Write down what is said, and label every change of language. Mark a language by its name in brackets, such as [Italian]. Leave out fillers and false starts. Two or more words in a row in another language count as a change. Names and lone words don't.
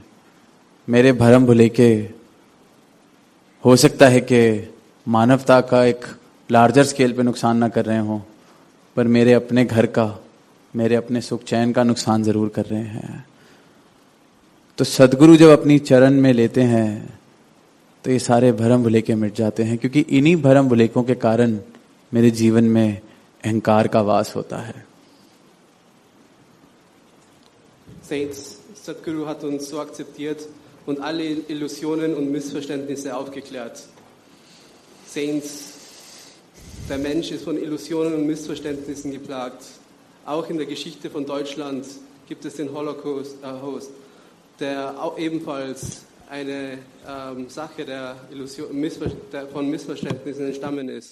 [Hindi] मेरे भरम भुले के हो सकता है कि मानवता का एक [English] larger scale [Hindi] पे नुकसान ना कर रहे हों, पर मेरे अपने घर का, मेरे अपने सुख चैन का नुकसान ज़रूर कर रहे हैं। तो सदगुरु जब अपनी चरण में लेते हैं तो ये सारे भरम भुलेखे मिट जाते हैं, क्योंकि इन्हीं भरम भुलेखों के कारण मेरे जीवन में अहंकार का वास होता है। [German] Saints, Sadhguru hat uns so akzeptiert und alle Illusionen und Missverständnisse aufgeklärt. Saints, der Mensch ist von Illusionen und Missverständnissen geplagt. Auch in der Geschichte von Deutschland gibt es den Holocaust, der auch ebenfalls eine Sache der von Missverständnissen entstammen ist.